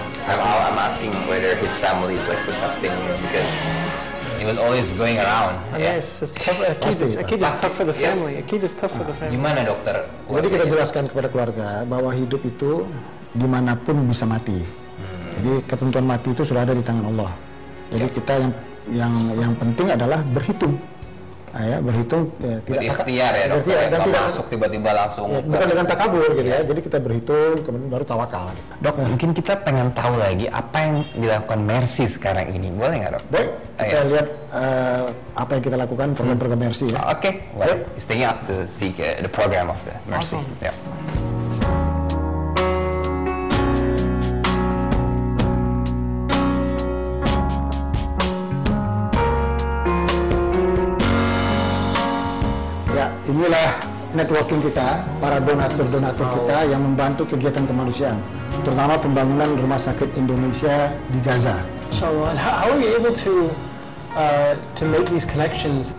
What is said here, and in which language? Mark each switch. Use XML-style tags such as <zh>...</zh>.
<en>I'm asking whether his family is like protesting because he was always going around. Yes, it's tough. Akid is tough for the family. Akid is tough for the family.</en> <id>Gimana dokter? Jadi kita jelaskan kepada keluarga bahwa hidup itu dimanapun bisa mati. Jadi ketentuan mati itu sudah ada di tangan Allah. Jadi kita yang penting adalah berhitung. Berhitung tidak ikhtiar ya dokter, dan tidak masuk tiba-tiba langsung bukan dengan takabur gitu ya. Jadi kita berhitung kemudian baru tawakal. Dok, mungkin kita pengen tahu lagi apa yang dilakukan Mercy sekarang ini, boleh nggak dok? Boleh. Kita lihat apa yang kita lakukan program-program Mercy ya.</id> <en>Oke, well, it's taking us to see the program of the Mercy. Awesome. Yeah.</en> <id>Inilah networking kita, para donatur-donatur kita yang membantu kegiatan kemanusiaan, terutama pembangunan Rumah Sakit Indonesia di Gaza.</id> <en>So, how are you able to make these connections?</en>